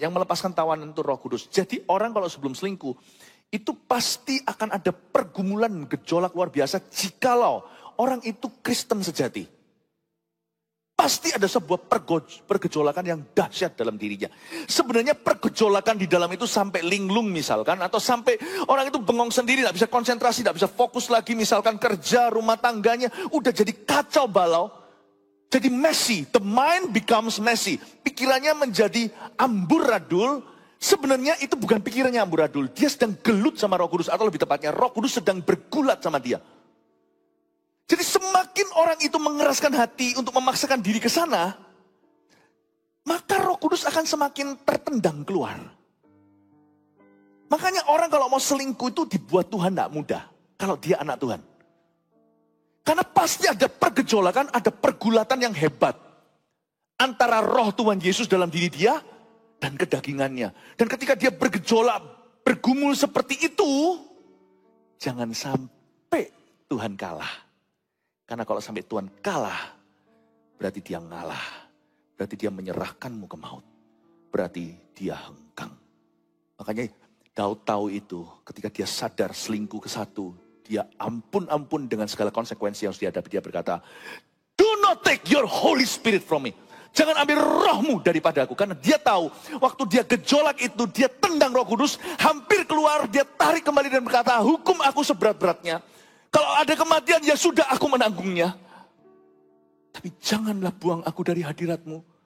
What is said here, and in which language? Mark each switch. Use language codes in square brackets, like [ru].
[id] Yang melepaskan tawanan itu Roh Kudus. Jadi orang kalau sebelum selingkuh, itu pasti akan ada pergumulan gejolak luar biasa jikalau orang itu Kristen sejati. Pasti ada sebuah pergejolakan yang dahsyat dalam dirinya. Sebenarnya pergejolakan di dalam itu sampai linglung misalkan. Atau sampai orang itu bengong sendiri, tidak bisa konsentrasi, tidak bisa fokus lagi. Misalkan kerja, rumah tangganya, udah jadi kacau balau. Jadi [en] messy, the mind becomes messy. [id] Pikirannya menjadi amburadul. Sebenarnya itu bukan pikirannya amburadul. Dia sedang gelut sama Roh Kudus. Atau lebih tepatnya Roh Kudus sedang bergulat sama dia. Jadi semakin orang itu mengeraskan hati untuk memaksakan diri ke sana, maka Roh Kudus akan semakin tertendang keluar. Makanya orang kalau mau selingkuh itu dibuat Tuhan tidak mudah. Kalau dia anak Tuhan. Karena pasti ada pergejolakan, ada pergulatan yang hebat. Antara roh Tuhan Yesus dalam diri dia dan kedagingannya. Dan ketika dia bergejolak, bergumul seperti itu, jangan sampai Tuhan kalah. Karena kalau sampai Tuhan kalah, berarti dia ngalah. Berarti dia menyerahkanmu ke maut. Berarti dia hengkang. Makanya Daud tahu itu ketika dia sadar selingkuh ke satu. Dia ampun-ampun dengan segala konsekuensi yang harus dihadapi. Dia berkata, [en] do not take your Holy Spirit from me. [id] Jangan ambil rohmu daripada aku. Karena dia tahu, waktu dia gejolak itu, dia tendang Roh Kudus, hampir keluar, dia tarik kembali dan berkata, hukum aku seberat-beratnya. Kalau ada kematian, ya sudah aku menanggungnya. Tapi janganlah buang aku dari hadiratmu.